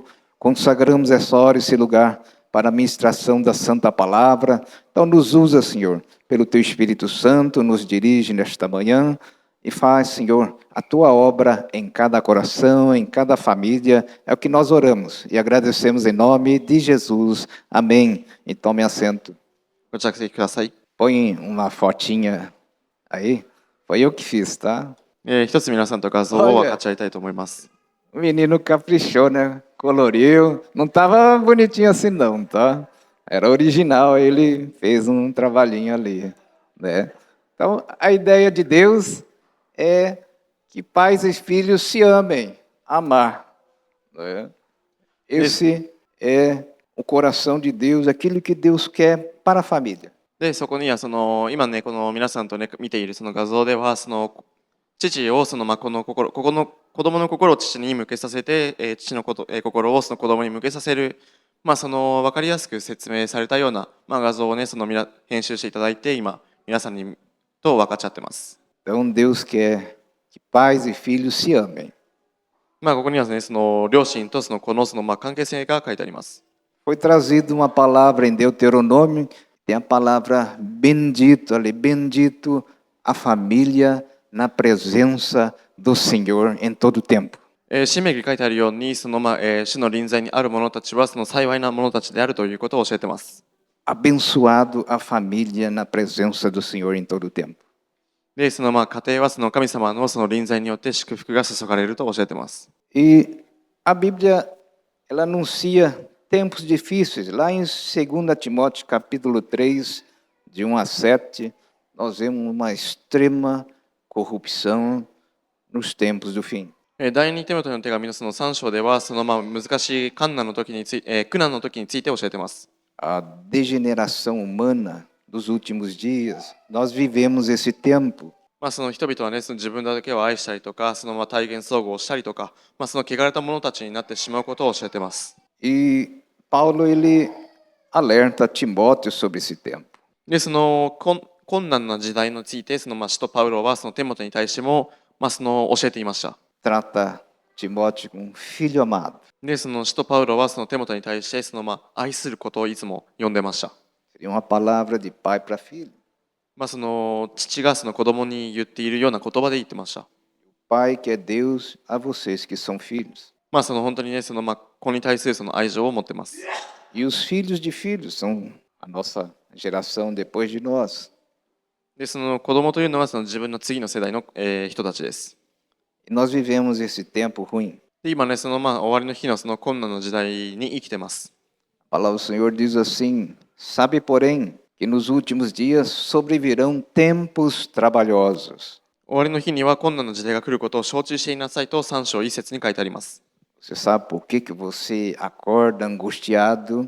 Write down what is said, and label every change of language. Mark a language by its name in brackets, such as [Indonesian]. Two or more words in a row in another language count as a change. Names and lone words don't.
[Portuguese] Consagramos essa hora, esse lugar, para a ministração da Santa Palavra. Então nos usa, Senhor, pelo Teu Espírito Santo, nos dirige nesta manhã e faz, Senhor, a Tua obra em cada coração, em cada família. É o que nós oramos e agradecemos em nome de Jesus. Amém. E tome assento. [Japanese] ご着席ください。 [Portuguese] Põe uma fotinha aí. Foi eu que fiz, tá? [Japanese] 一つ皆さんと画像を分かち合いたいと思います。 [Portuguese] O menino caprichou, né? Coloriu. Não estava bonitinho assim não, tá? Era original, ele fez um trabalhinho ali, né? Então, a ideia de Deus é que pais e filhos se amem, amar, né? Esse é o coração de Deus, aquilo que Deus quer para a família. [Japanese] で、そこには今ね、この皆さんとね、見ているその画像では、父をこの心、ここの子供の心を父に向けさせて、父の心をその子供に向けさせる、分かりやすく説明されたような、画像をね、編集していただいて、今、皆さんにと分かっちゃってます。 [Portuguese] Então Deus quer que pais e filhos se amem. [Japanese] ここにはね、両親と子の関係性が書いてあります。 [Portuguese] Foi trazida uma palavra em Deuteronômio, tem a palavra bendito ali, bendito a família na presença do Senhor em todo o tempo. [Japanese] 使命に書いてあるように、主の臨在にある者たちは幸いな者たちであるということを教えています。 [Portuguese] Abençoado a família na presença do Senhor em todo o tempo. [Japanese] で、家庭は神様の臨在によって祝福が注がれると教えています。 [Portuguese] E a Bíblia, ela anuncia tempos difíceis. Lá em 2 Timóteo capítulo 3, de 1 a 7, nós vemos uma extrema corrupção nos tempos do fim. [Japanese] 第二テモテの手紙の3章では、難しい苦難の時について教えています。 [Portuguese] A degeneração humana dos últimos dias, nós vivemos esse tempo. [Japanese] 人々はね、自分だけを愛したりとか、体現総合をしたりとか、汚れた者たちになってしまうことを教えています。 [Portuguese] E Paulo, ele alerta Timóteo sobre esse tempo. [Japanese] で、困難な時代について、使徒パウロはテモテに対しても、教えていました。 [Portuguese] Trata Timóteo como um filho amado. [Japanese] で、使徒パウロはテモテに対して、愛することをいつも呼んでました。 [Portuguese] Seria uma palavra de pai para filho. [Japanese] 父が子供に言っているような言葉で言ってました。 [Portuguese] Pai que é Deus a vocês que são filhos. [Japanese] 本当にね、子に対する愛情を持ってます。 [Portuguese] E os filhos de filhos são a nossa geração depois de nós. [Japanese] で、子供というのは自分の次の世代の、人たちです。 [Portuguese] E nós vivemos esse tempo ruim. [Japanese] で、今ね、終わりの日の困難の時代に生きてます。 [Portuguese] A palavra do Senhor diz assim: sabe, porém, que nos últimos dias sobrevirão tempos trabalhosos. [Japanese] 終わりの日には困難な時代が来ることを承知していなさいと3章1節に書いてあります。 [Portuguese] Você sabe por que você acorda angustiado?